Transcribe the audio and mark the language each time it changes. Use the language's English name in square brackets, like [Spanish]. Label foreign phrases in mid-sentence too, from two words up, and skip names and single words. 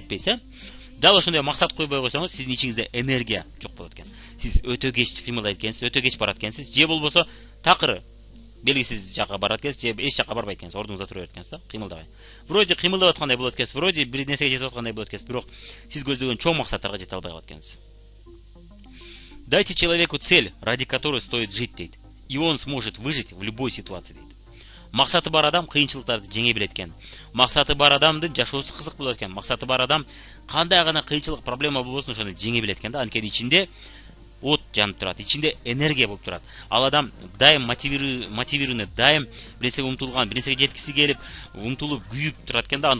[Kyrgyz] Жетпейсиз, Дал ошондой максат койбой койсоңуз, сиздин ичиңизде энергия жок болот экен. Сиз өтө кеч кыймылдайт экенсиз, өтө кеч барат экенсиз, же болбосо такыр белгисиз жака барат экенсиз, же эч жака барбайт экенсиз, ордуңузда тура берет экенсиз да, кыймылдабай. Вроде кыймылдап аткандай болот экенсиз, вроде бир нерсеге жетип аткандай болот экенсиз, бирок сиз көздөгөн чоң максаттарга жете албай калат экенсиз. [Russian] Дайте человеку цель, ради которой стоит жить, дейт. И он сможет выжить в любой ситуации, [Kyrgyz] дейт. Максаты бар адам кыйынчылыктарды жеңе билет экен. Максаты бар адамдын жашоосу кызык болот экен. Максаты бар адам кандай гана кыйынчылык, проблема болбосун ошону жеңе билет экен да. Анткени ичинде от жанып турат, ичинде энергия болуп турат. Ал адам дайым мотивированный, дайым бир нерсеге умтулган, бир нерсеге жеткиси келип, умтулуп, күйүп турат экен да.